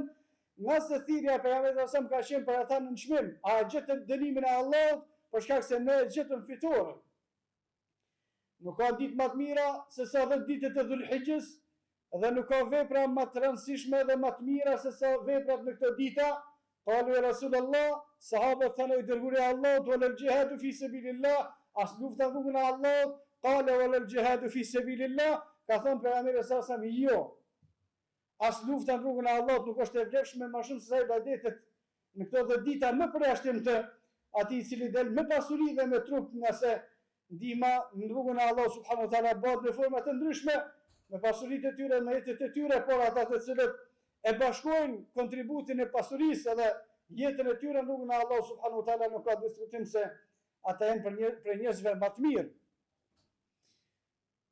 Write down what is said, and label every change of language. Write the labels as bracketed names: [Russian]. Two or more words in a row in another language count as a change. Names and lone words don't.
[Albanian] Nga se thirrja e pejgamberit [Arabic] صلى الله عليه وسلم [Albanian] ka qenë për ata në çmim, a gjetën dënimin e Allahut për shkak se ne gjetëm fitore. Nuk ka ditë më të mira se sa 10 ditët e Dhulhijhes, dhe nuk ka vepra më të rëndësishme dhe më të mira se sa veprat në këto dita. [Arabic] قالوا يا رسول الله, [Albanian] sahabët thanë i dërguari i Allahut, [Arabic] ولا الجهاد في سبيل الله, [Albanian] as lufta në rrugën e Allahut. [Arabic] قال ولا الجهاد في سبيل الله, [Albanian] ka thënë pejgamberi [Arabic] صلى الله عليه وسلم, jo. [Albanian] As lufta në rrugën e Allahut nuk është e vlefshme më shumë se sa ibadetet në këto 10 dita më përjashtim të atij i cili del me pasuri dhe me trup, nga se ndihma në rrugën e Allahut [Arabic] سبحانه وتعالى [Albanian] bëhet në forma të ndryshme, me pasuritë e tyre, me jetët e tyre, por ata të cilët e bashkojnë kontributin e pasurisë edhe jetën e tyre në rrugën e Allahut [Arabic] سبحانه وتعالى, [Albanian] nuk ka diskutim se ata janë për njerëzve më të mirë.